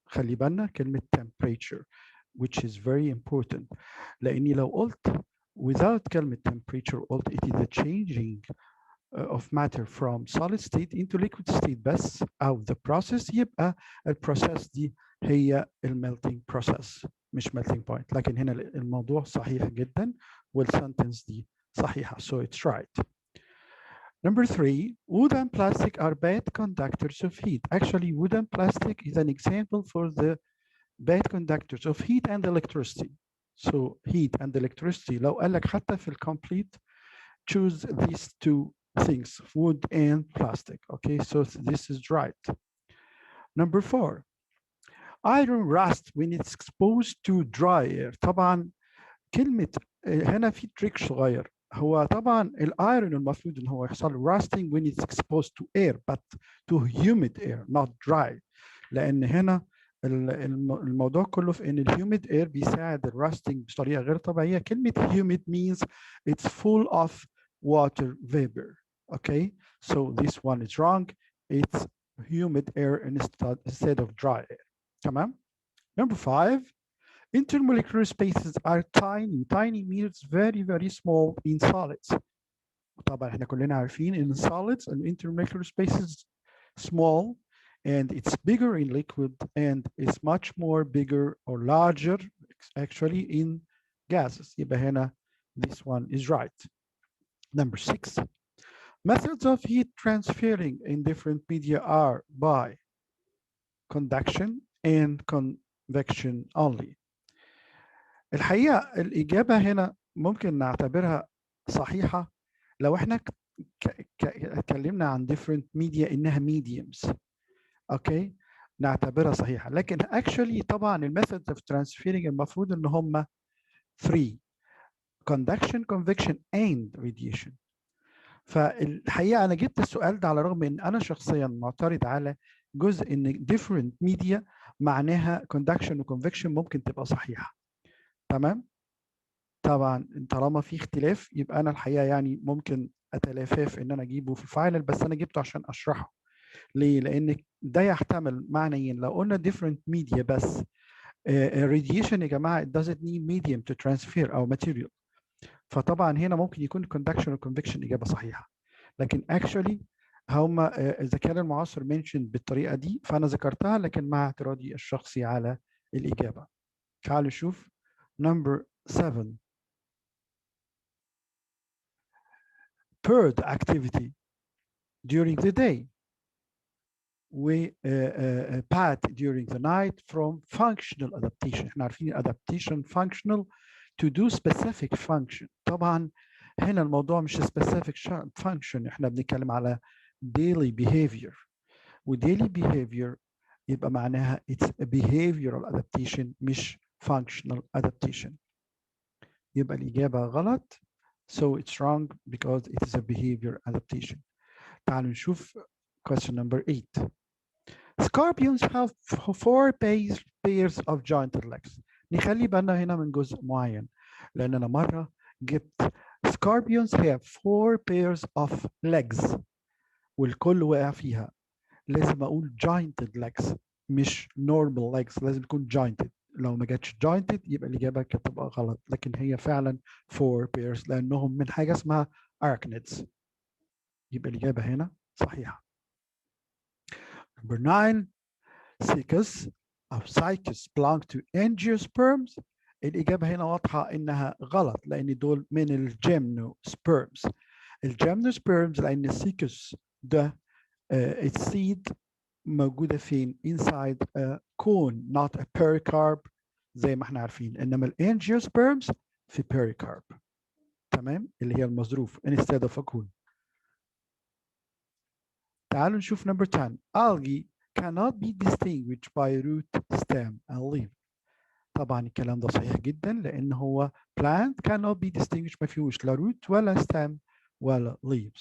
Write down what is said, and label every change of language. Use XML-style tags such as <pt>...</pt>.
<ar>خلي بالنا كلمة</ar> <en>temperature which is very important</en> <ar>لأني لو قلت</ar> <en>without كلمة temperature قلت it is the changing of matter from solid state into liquid state</en> <ar>بس أو</ar> <en>the process</en> <ar>يبقى البروسيس دي هي</ar> <en>melting process مش melting point.</en> <ar>لكن هنا الموضوع صحيح جدا والسنتنس دي صحيحة.</ar> <en>So it's right. Number three, wood and plastic are bad conductors of heat. Actually, wood and plastic is an example for the bad conductors of heat and electricity. So heat and electricity.</en> <ar>لو قال لك حتى في</ar> <en>الcomplete, choose these two things, wood and plastic. Okay, so this is right. Number four, iron rust when it's exposed to dry air.</en> <ar>طبعا كلمة هنا في تريك صغير. هو طبعا الايرون المفروض ان هو يحصل</ar> <en>rusting when it's exposed to air but to humid air not dry</en> <ar>لان هنا الموضوع كله في ان الهيوميد اير بيساعد الراستنج بطريقه غير طبيعيه.</ar> <en>كلمه humid means it's full of water vapor. Okay, so this one is wrong. It's humid air instead of dry air. تمام. Number five, intermolecular spaces are tiny. Tiny means very, very small in solids.</en> <ar>طبعا احنا كلنا عارفين</ar> <en>in solids and intermolecular spaces small and it's bigger in liquid and it's much more bigger or larger actually in gases.</en> <ar>يبقى هنا</ar> <en>this one is right. Number six, methods of heat transferring in different media are by conduction and convection only.</en> <ar>الحقيقة الإجابة هنا ممكن نعتبرها صحيحة لو احنا اتكلمنا عن different media إنها mediums. أوكي نعتبرها صحيحة. لكن actually طبعا الميثود</ar> <en>of transferring</en> <ar>المفروض إن هم 3</ar> <en>conduction, convection and radiation.</en> <ar>فالحقيقة أنا جبت السؤال ده على الرغم إن أنا شخصيا معترض على جزء إن different media معناها conduction و convection ممكن تبقى صحيحة. تمام. طبعا طالما في اختلاف يبقى انا الحقيقه يعني ممكن اتلافاف ان انا اجيبه في الفاينل بس انا جبته عشان اشرحه. ليه؟ لان ده يحتمل معنيين. لو قلنا</ar> <en>different media بس radiation</en> <ar>يا جماعه</ar> <en>it doesn't need medium to transfer او material.</en> <ar>فطبعا هنا ممكن يكون conduction و convection اجابه صحيحه. لكن actually هم اذا كان المعاصر mentioned بالطريقه دي فانا ذكرتها لكن مع اعتراضي الشخصي على الاجابه. تعالوا نشوف number 7.</ar> <en>bird activity during the day. We pat during the night from functional adaptation.</en> <ar>احنا عارفين</ar> <en>adaptation functional to do specific function.</en> <ar>طبعا هنا الموضوع مش specific function. احنا بنتكلم على daily behavior.</ar> <en>و daily behavior</en> <ar>يبقى معناها</ar> <en>it's a behavioral adaptation مش functional adaptation.</en> <ar>يبقى الإجابة غلط.</ar> <en>So it's wrong because it is a behavior adaptation.</en> <ar>تعالوا نشوف</ar> <en>question number 8. Scorpions have 4 pairs of jointed legs.</en> <ar>نخلي بالنا هنا من جزء معين لأن أنا مرة جبت</ar> <en>scorpions have 4 pairs of legs</en> <ar>والكل وقع فيها. لازم أقول jointed legs مش normal legs. لازم تكون jointed. لو ما جاتش jointed يبقى الإجابة هتبقى غلط. لكن هي فعلا 4 pairs لأنهم من حاجة اسمها arachnids. يبقى الإجابة هنا صحيحة.</ar> <en>Number 9, Cycus أو Cycus belong to angiosperms.</en> <ar>الإجابة هنا واضحة إنها غلط لأن دول من الجيمنوسبيرمز. الجيمنوسبيرمز لأن السيكس ده السيد موجودة فين؟</ar> <en>inside a cone not a pericarp</en> <ar>زي ما احنا عارفين. إنما الانجيوسبيرمز في pericarp. تمام؟ اللي هي المظروف instead of a cone. تعالوا نشوف number 10.</ar> <en>Algae cannot be distinguished by root, stem and leaf.</en> <ar>طبعا الكلام ده صحيح جدا لأن هو</ar> <en>plant cannot be distinguished</en> <ar>ما فيهوش لا root ولا stem ولا leaves.</ar>